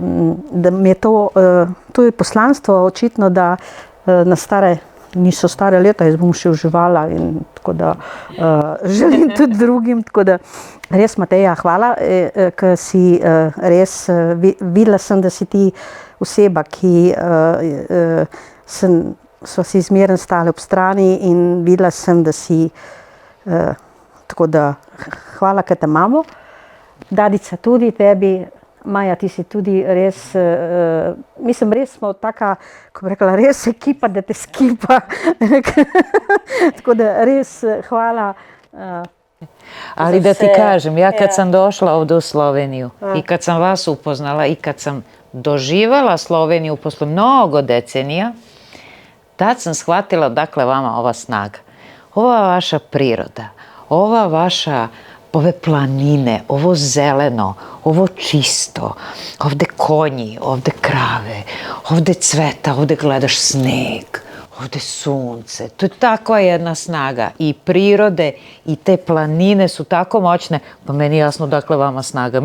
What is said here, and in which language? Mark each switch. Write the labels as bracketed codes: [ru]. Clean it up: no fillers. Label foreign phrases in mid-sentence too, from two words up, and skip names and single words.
[sl] mi je to je poslanstvo očitno, da na stare, niso stare leta, jaz bom še uživala in tako da želim tudi drugim, tako da res Mateja, hvala, ker si res, videla sem, da si ti oseba, ki so si zmeraj stale ob strani in videla sem, da si, tako da hvala, ker te imamo. Dadica tudi tebi, Maja, ti si tudi res, mislim, res smo taka, ko bi rekla, res ekipa, da te skipa. Tako da res hvala. [sr] Ali da ti kažem, ja kad sam došla ovdje u Sloveniju i kad sam vas upoznala i kad sam doživala Sloveniju posle mnogo decenija, tad sam shvatila dakle vama ova snaga. Ova vaša priroda, ova vaša, ove planine, ovo zeleno, ovo čisto, ovde konji, ovde krave, ovde cveta, ovde gledaš sneg, ovde sunce, to je takva jedna snaga i prirode i te planine su tako moćne, pa meni je jasno dakle vama snaga.